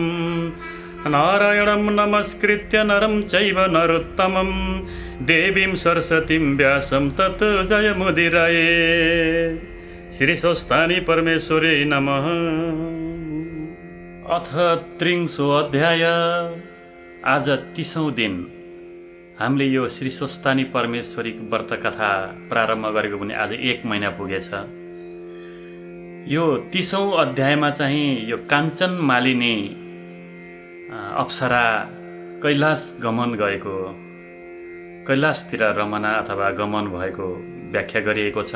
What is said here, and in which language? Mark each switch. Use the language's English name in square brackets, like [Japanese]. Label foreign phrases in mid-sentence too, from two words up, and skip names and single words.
[Sanskrit] नारायणं नमस्कृत्य नरं चैव नरोत्तमं देवीं सरस्वतीं व्यासं तत् जयमुदीरये। श्री स्वस्तानि परमेश्वरे नमः। अथ त्रिंशो अध्याय। [Nepali] आज 30औं दिन हामीले यो श्री स्वस्तानी परमेश्वरीको व्रत कथा प्रारम्भ गरेको पनि आज 1 महिना पुगेछ। यो 30औं अध्यायमा चाहिँ यो काञ्चन मालिनी अप्सरा कैलाश गमन गएको, कैलाशतिर रमना अथवा गमन भएको व्याख्या गरिएको छ।